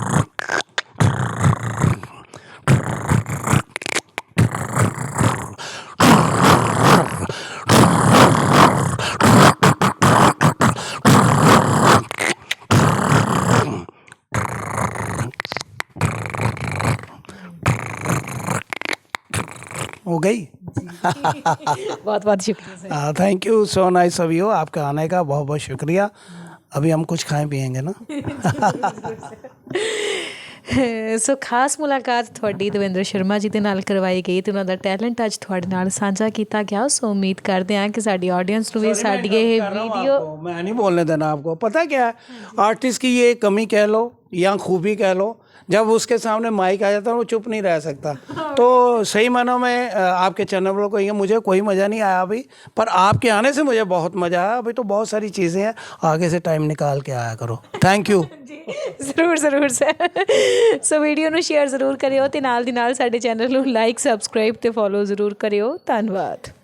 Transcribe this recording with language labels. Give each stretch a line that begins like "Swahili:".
Hindi: हो गई। बहुत बहुत शुक्रिया sir.
English: thank you, so nice of you,
Hindi: आपके आने का बहुत बहुत शुक्रिया। अभी हम कुछ खाएं पिएंगे ना।
Punjabi: ਸੋ ਖਾਸ ਮੁਲਾਕਾਤ ਤੁਹਾਡੀ ਦਵਿੰਦਰ ਸ਼ਰਮਾ ਜੀ ਦੇ ਨਾਲ ਕਰਵਾਈ ਗਈ ਤੇ ਉਹਨਾਂ ਦਾ ਟੈਲੈਂਟ ਅੱਜ ਤੁਹਾਡੇ ਨਾਲ ਸਾਂਝਾ ਕੀਤਾ ਗਿਆ। ਸੋ ਉਮੀਦ ਕਰਦੇ ਹਾਂ ਕਿ ਸਾਡੀ ਆਡੀਅנס ਨੂੰ ਵੀ ਸਾਡੀ ਇਹ ਵੀਡੀਓ
Hindi: मैं नहीं बोलने देना आपको। पता क्या है, आर्टिस्ट की ये कमी कह लो या खूबी कह लो, जब उसके सामने माइक आ जाता है वो चुप नहीं रह सकता। तो सही मानों में आपके चैनल को ये मुझे कोई मज़ा नहीं आया अभी, पर आपके आने से मुझे बहुत मज़ा आया। अभी तो बहुत सारी चीज़ें हैं, आगे से टाइम निकाल के आया करो। Thank you.
Punjabi: ਜ਼ਰੂਰ ਜ਼ਰੂਰ ਸਰ। ਸੋ ਵੀਡੀਓ ਨੂੰ ਸ਼ੇਅਰ ਜ਼ਰੂਰ ਕਰਿਓ ਤੇ ਨਾਲ ਦੀ ਨਾਲ ਸਾਡੇ ਚੈਨਲ ਨੂੰ ਲਾਈਕ, ਸਬਸਕ੍ਰਾਈਬ ਤੇ ਫੋਲੋ ਜ਼ਰੂਰ ਕਰਿਓ। ਧੰਨਵਾਦ।